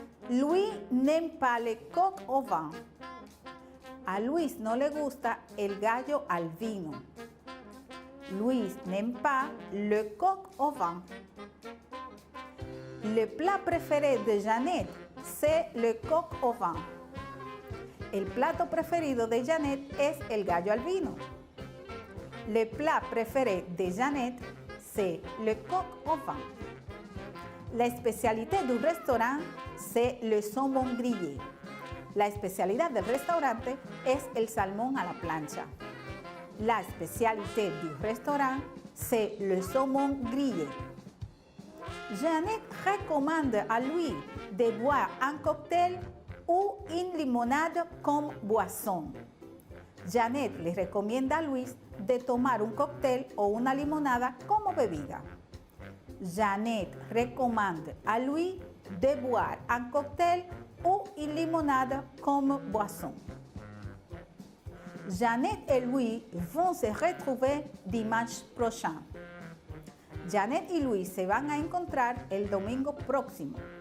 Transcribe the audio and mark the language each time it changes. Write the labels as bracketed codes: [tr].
[fr] Louis n'aime pas le coq au vin. [es] A Luis no le gusta el gallo al vino. [fr] Luis n'aime pas le coq au vin. Le plat préféré de Janet, c'est le coq au vin. [es] El plato preferido de Janet es el gallo al vino. [fr] Le plat préféré de Janet, c'est le coq au vin. La especialité du restaurant, c'est le saumon grillé. [es] La especialidad del restaurante es el salmón a la plancha. [fr] La especialité du restaurant, c'est le saumon grillé. Janet recommande à Louis de boire un cocktail ou une limonade comme boisson. [es] Janet le recomienda a Luis de tomar un cóctel o una limonada como bebida. [fr] Janet recommande à Louis de boire un cocktail ou une limonade comme boisson. Janet et Louis vont se retrouver dimanche prochain. [es] Janet y Louis se van a encontrar el domingo próximo.